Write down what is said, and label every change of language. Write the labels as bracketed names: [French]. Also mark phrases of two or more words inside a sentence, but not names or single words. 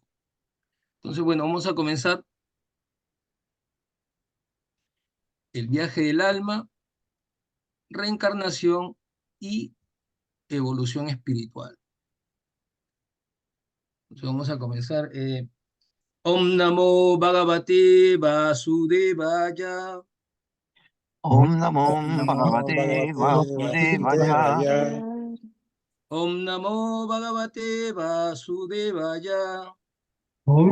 [Spanish] Entonces, bueno, vamos a comenzar el viaje del alma, reencarnación y evolución espiritual. Entonces vamos a comenzar. [Sanskrit] ॐ नमो भगवते वासुदेवाय. ॐ नमो Namo Bhagavate Bhagavate Vasudevaya. Vasudevaya. ॐ नमो भगवते वासुदेवाय. Om